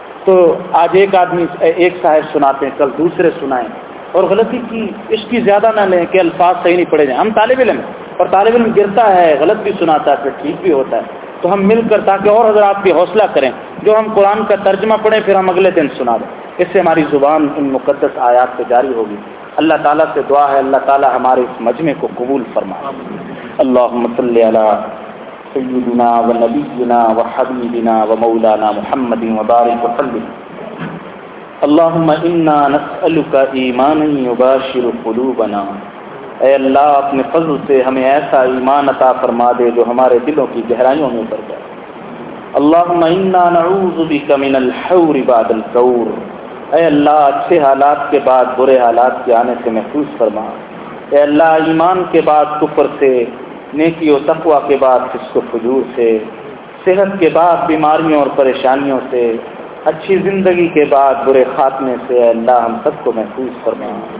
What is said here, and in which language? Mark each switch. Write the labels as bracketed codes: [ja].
[ur] تو آج ایک آدمی ایک صاحب سناتے ہیں کل دوسرے سنائیں اور غلطی کی اس کی زیادہ نہ لیں کہ الفاظ صحیح نہیں پڑے جائیں ہم طالب علم ہیں اور طالب علم گرتا ہے غلط بھی سناتا ہے پھر ٹھیک بھی ہوتا ہے تو ہم مل کر تاکہ اور حضرات بھی حوصلہ کریں جو ہم قرآن کا ترجمہ پڑھیں پھر ہم اگلے دن سنا دیں اس سے ہماری زبان ان مقدس آیات پہ جاری ہوگی. اللہ تعالیٰ سے دعا ہے اللہ تعالیٰ ہمارے اس مجمع کو قبول فرمائے. [ar] اللهم صل على سيدنا ونبينا وحبيبنا ومولانا محمد وبارك وسلم. اللهم انا نسالك ايمانا يباشر قلوبنا. [ur] اے اللہ اپنے فضل سے ہمیں ایسا ایمان عطا فرما دے جو ہمارے دلوں کی گہرائیوں میں اتر جائے. [ar] اللهم انا نعوذ بك من الحور بعد الجور. [ur] اے اللہ اچھے حالات کے بعد برے حالات کے آنے سے محفوظ فرما. اے اللہ ایمان کے بعد کفر سے، نیکی و تقویٰ کے بعد فسق و فجور سے، صحت کے بعد بیماریوں اور پریشانیوں سے، اچھی زندگی کے بعد برے خاتمے سے اے اللہ ہم سب کو محفوظ فرما.